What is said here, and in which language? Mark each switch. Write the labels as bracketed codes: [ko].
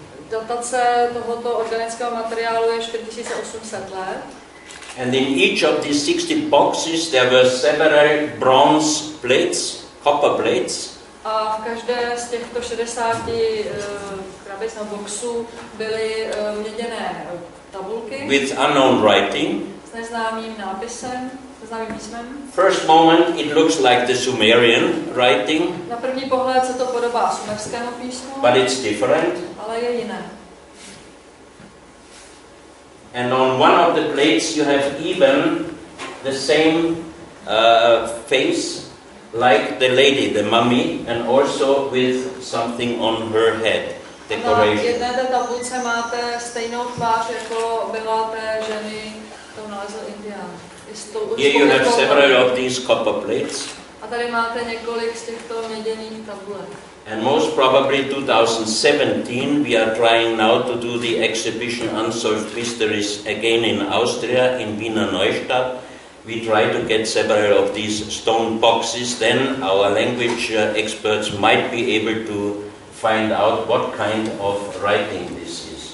[cs] Datace tohoto organického materiálu je 4800 let. [en] And in each of these 60 boxes there were several bronze plates, copper plates. [cs] A v každé z těchto 60 krabic nebo boxů byly měděné tabulky [en] with unknown writing. [cs] S neznámým nápisem, neznámým písmem. [en] First moment it looks like the Sumerian writing. [cs] Na první pohled se to podobá sumerskému písmu. [en] But it's different. [cs] Ale je jiné. [en] And on one of the plates you have even the same face like the lady, the mummy, and also with something on her head. Decoration. [cs] Na jedné té tabulce máte stejnou tvář, jako byla té ženy, kterou nalezl indián. [en] Here you have several of these copper plates. [cs] A tady máte několik z těchto měděných tabulek. [en] And most probably 2017 we are trying now to do the exhibition Unsolved Mysteries again in Austria, in Wiener Neustadt. We try to get several of these stone boxes, then our language experts might be able to find out what kind of writing this is.